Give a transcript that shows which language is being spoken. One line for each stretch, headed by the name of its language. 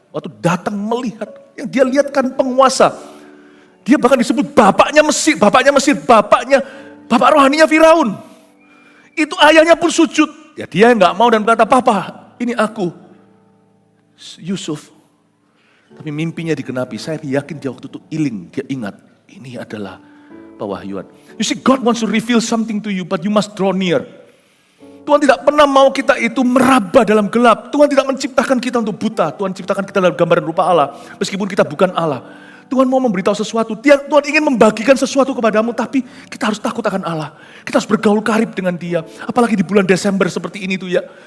Indonesian: Waktu datang melihat, yang dia lihat kan penguasa. Dia bahkan disebut bapaknya Mesir, bapak rohaninya Firaun. Itu ayahnya pun sujud. Ya dia gak mau dan berkata, "Papa, ini aku, Yusuf." Tapi mimpinya digenapi. Saya yakin dia waktu itu iling, dia ingat. Ini adalah pewahyuan.
English: You see, God wants to reveal something to you, but you must draw near.
Indonesian: Tuhan tidak pernah mau kita itu meraba dalam gelap. Tuhan tidak menciptakan kita untuk buta. Tuhan ciptakan kita dalam gambaran rupa Allah. Meskipun kita bukan Allah. Tuhan mau memberitahu sesuatu. Tuhan ingin membagikan sesuatu kepadamu, tapi kita harus takut akan Allah. Kita harus bergaul karib dengan Dia. Apalagi di bulan Desember seperti ini tuh ya.